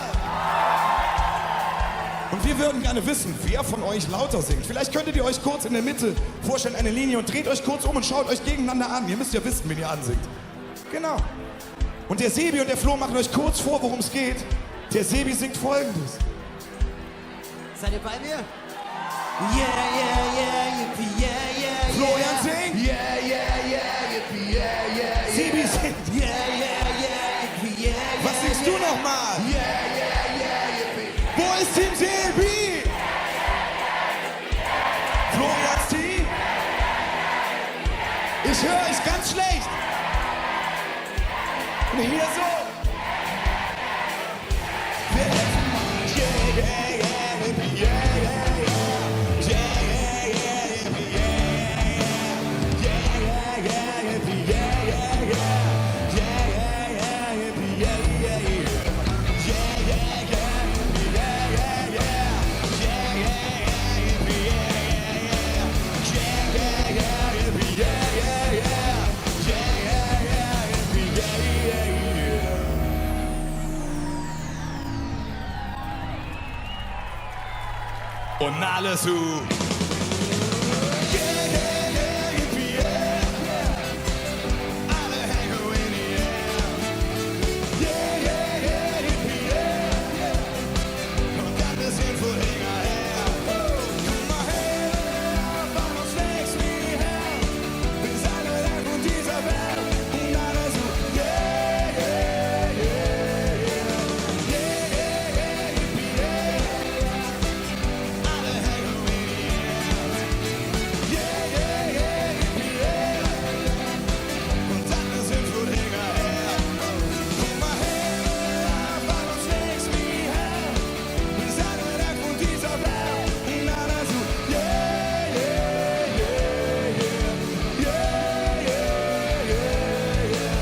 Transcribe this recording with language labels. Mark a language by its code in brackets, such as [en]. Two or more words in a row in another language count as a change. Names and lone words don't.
[de] Und wir würden gerne wissen, wer von euch lauter singt. Vielleicht könntet ihr euch kurz in der Mitte vorstellen, eine Linie, und dreht euch kurz um und schaut euch gegeneinander an. Ihr müsst ja wissen, wen ihr ansingt. Genau. Und der Sebi und der Flo machen euch kurz vor, worum es geht. Der Sebi singt Folgendes. Seid ihr bei mir? [en] Yeah, yeah, yeah, yippie, yeah, yeah, [de] Florian singt. [en] yeah, yeah, yeah, yippie, yeah, yeah, [de] Sebi singt. [en] yeah, yeah, yeah, yippie, yeah, yeah. [de] Was singst du nochmal? [en] Yeah, yeah, yeah, yippie. [de] Wo ist Team Sebi? Florians Team? Ich höre euch ganz schlecht. Und hier so. Wir helfen mal. [en] Yeah, yeah, yeah, yippie, yeah, yeah, yeah. Yeah, yeah, yeah, yippie, yeah, yeah. Yeah, yeah, yeah, yippie, yeah, yeah, yeah. Yeah, yeah, yeah, yippie, yeah, yeah, yeah. Yeah, yeah, yeah, yippie, yeah, yeah, yeah. Yeah, yeah, yeah, yippie, yeah, yeah, yeah. Yeah, yeah, yeah, yippie, yeah, yeah, yeah. Yeah, yeah, yeah, yippie, yeah, yeah, yeah. [de] Und alle so. [en] Yeah, yeah, yeah, yippie, yeah, yeah. [de] Alle hängen in die Air. [en] Yeah, yeah, yeah, yippie, yeah, yeah. [de] Und dann sind wir hinterher. Komm mal her, weil uns nichts mehr her. Wir sind weg von dieser Welt. Und alle so, [en] yeah, yeah, yeah, yeah. Yeah, yeah, yeah, yippie, yeah, yeah. [de] Alle hängen in die Air. [en] Yeah, yeah, yeah, yippie, yeah, yeah. [de] Und dann sind wir hinterher. Komm mal her, weil uns nichts mehr her. Wir sind weg von dieser Welt. Und alle so, [en] yeah, yeah, yeah, yeah. Yeah, yeah, yeah, yeah.